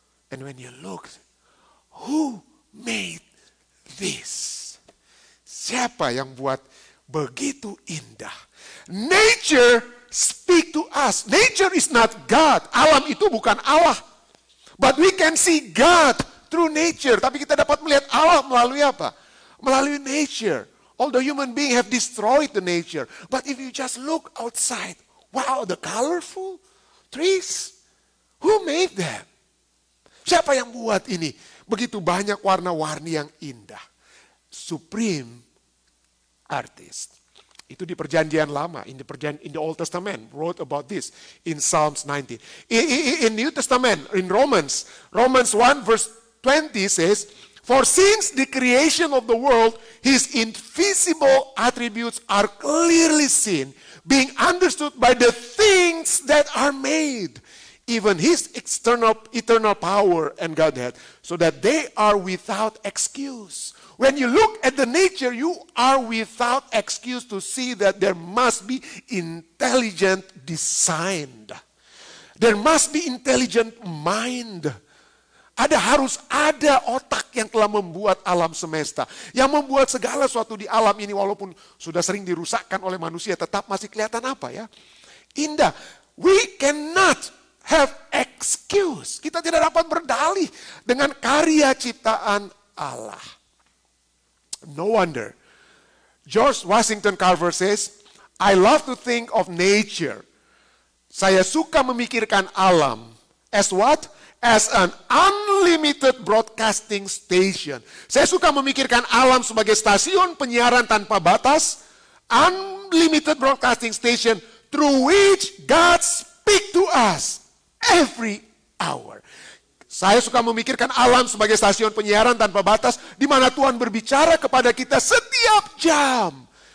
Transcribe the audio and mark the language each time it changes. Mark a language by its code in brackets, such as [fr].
[en] And when you look, who made this? [id] Siapa yang buat begitu indah? [en] Nature speak to us. Nature is not God. [id] Alam itu bukan Allah. [en] But we can see God through nature. [id] Tapi kita dapat melihat Allah melalui apa? Melalui nature. [en] All the human beings have destroyed the nature. But if you just look outside, wow, the colorful trees. Who made them? [id] Siapa yang buat ini? Begitu banyak warna-warni yang indah. [en] Supreme artist. [id] Itu di perjanjian lama, [en] in the Old Testament, wrote about this in Psalms 19. In New Testament, in Romans 1 verse 20 says, "For since the creation of the world, his invisible attributes are clearly seen, being understood by the things that are made, even his eternal power and Godhead, so that they are without excuse." When you look at the nature, you are without excuse to see that there must be intelligent design. There must be intelligent mind. [id] Harus ada otak yang telah membuat alam semesta. Yang membuat segala sesuatu di alam ini walaupun sudah sering dirusakkan oleh manusia, tetap masih kelihatan apa ya? Indah. [en] We cannot have excuse. [id] Kita tidak dapat berdalih dengan karya ciptaan Allah. [en] No wonder. George Washington Carver says, "I love to think of nature." [id] Saya suka memikirkan alam. [en] As what? As an unlimited broadcasting station. [id] Saya suka memikirkan alam sebagai stasiun penyiaran tanpa batas. [en] Unlimited broadcasting station through which God speak to us every hour. [id] Saya suka memikirkan alam sebagai stasiun penyiaran tanpa batas, di mana Tuhan berbicara kepada kita setiap jam.